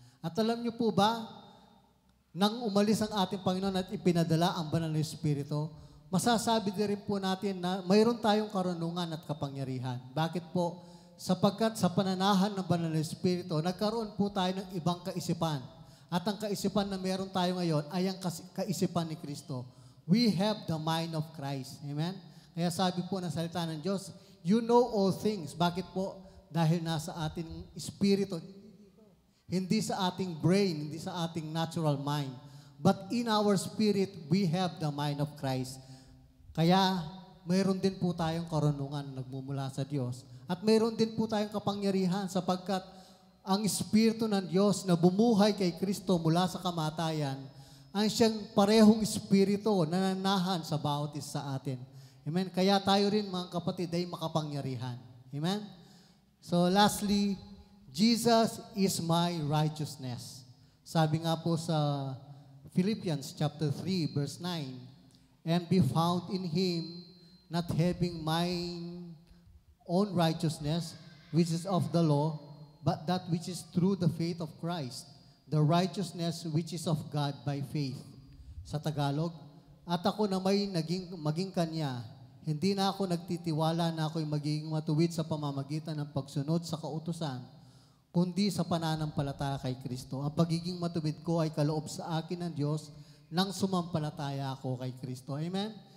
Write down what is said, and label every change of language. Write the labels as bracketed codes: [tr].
[tl] At alam niyo po ba, nang umalis ang ating Panginoon at ipinadala ang banal na Espiritu, masasabi din rin po natin na mayroon tayong karunungan at kapangyarihan. Bakit po? Sapagkat sa pananahan ng banal na Espiritu, nagkaroon po tayo ng ibang kaisipan. At ang kaisipan na meron tayo ngayon ay ang kaisipan ni Kristo. [en] We have the mind of Christ. [tl] Amen? Kaya sabi po ng salita ng Diyos, [en] you know all things. [tl] Bakit po? Dahil nasa ating espiritu, hindi sa ating brain, hindi sa ating natural mind. [en] But in our spirit, we have the mind of Christ. [tl] Kaya, mayroon din po tayong karunungan na nagmumula sa Diyos. At mayroon din po tayong kapangyarihan sapagkat ang Espiritu ng Diyos na bumuhay kay Kristo mula sa kamatayan, ang siyang parehong Espiritu na nanahan sa bawat isa sa atin. Amen? Kaya tayo rin mga kapatid ay makapangyarihan. Amen? [en] So lastly, Jesus is my righteousness. [tl] Sabi nga po sa [en] Philippians chapter 3 verse 9, and be found in Him, not having mine own righteousness, which is of the law, but that which is through the faith of Christ, the righteousness which is of God by faith. [tl] Sa Tagalog, at ako na may maging kanya, hindi na ako nagtitiwala na ako'y magiging matuwid sa pamamagitan ng pagsunod sa kautusan, kundi sa pananampalataya kay Kristo. Ang pagiging matuwid ko ay kaloob sa akin ng Diyos nang sumampalataya ako kay Kristo. Amen?